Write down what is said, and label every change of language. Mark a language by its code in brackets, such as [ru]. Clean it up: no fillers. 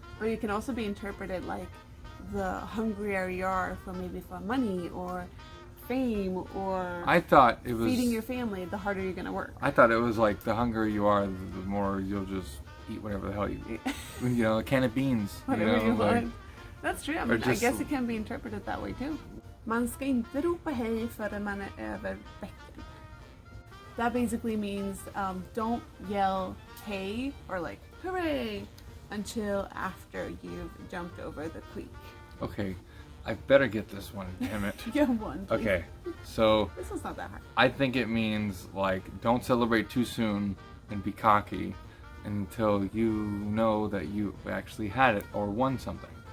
[en] But it can also be interpreted like the hungrier you are for money or fame or I thought it was feeding your family, the harder you're gonna work. I thought it was like the hungrier you are, the more you'll just eat whatever the hell you eat. A can of beans. Whatever you like, want. That's true. I mean, I just- guess it can be interpreted that way too. [sv] Man ska inte ropa hej förrän man är över bäcken. [en] That basically means don't yell hey or like hooray until after you've jumped over the creek. Okay, I better get this one, damn it. You have one. Please. Okay, so This one's not that hard. I think it means like don't celebrate too soon and be cocky until you know that you actually had it or won something.